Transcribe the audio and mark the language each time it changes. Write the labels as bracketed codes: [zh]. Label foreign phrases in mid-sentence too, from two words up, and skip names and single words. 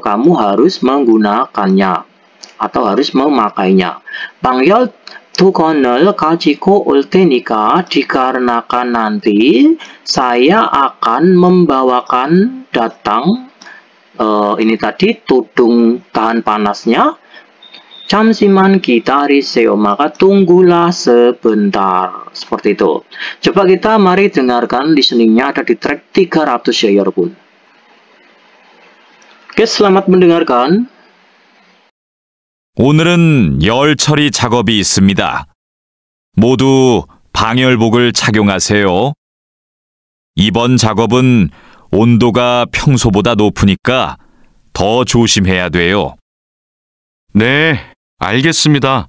[id] Kamu harus menggunakannya atau harus memakainya. [ko] 방열 두건을 가지고 올 테니까, [id] dikarenakan nanti saya akan membawakan datang ini tadi tudung tahan panasnya. [ko] 잠시만 기다리세요. [id] Maka tunggulah sebentar. Seperti itu. Coba kita mari dengarkan listeningnya, ada di track 300 ya 여러분. Oke, selamat mendengarkan. [ko] 오늘은 열 처리 작업이 있습니다. 모두 방열복을 착용하세요. 이번 작업은 온도가 평소보다 높으니까 더 조심해야 돼요. 네, 알겠습니다.